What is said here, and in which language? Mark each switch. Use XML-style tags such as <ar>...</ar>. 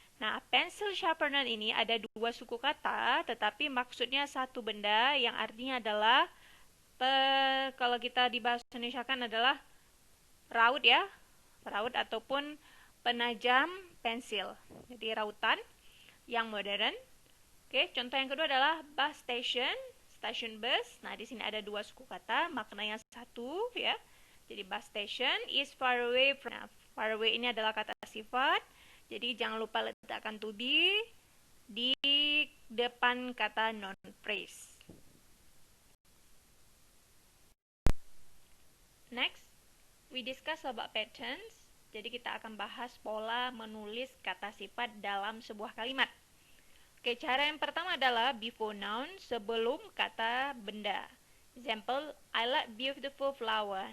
<id>Nah, pencil sharpener ini ada 2 suku kata, tetapi maksudnya satu benda yang artinya adalah kalau kita di bahasa Indonesia kan adalah raut ya, raut ataupun penajam pensil. Jadi rautan yang modern. Oke, contoh yang kedua adalah bus station, stasiun bus. Nah, di sini ada 2 suku kata, maknanya satu ya.</id> <en>Jadi bus station is far away from.</en> <id>Nah, far away ini adalah kata sifat. Jadi jangan lupa letakkan to be di depan kata noun phrase.</id> <en>Next, we discuss about patterns.</en> <id>Jadi kita akan bahas pola menulis kata sifat dalam sebuah kalimat. Oke, cara yang pertama adalah before noun, sebelum kata benda.</id> <en>Example, I like beautiful flower.</en>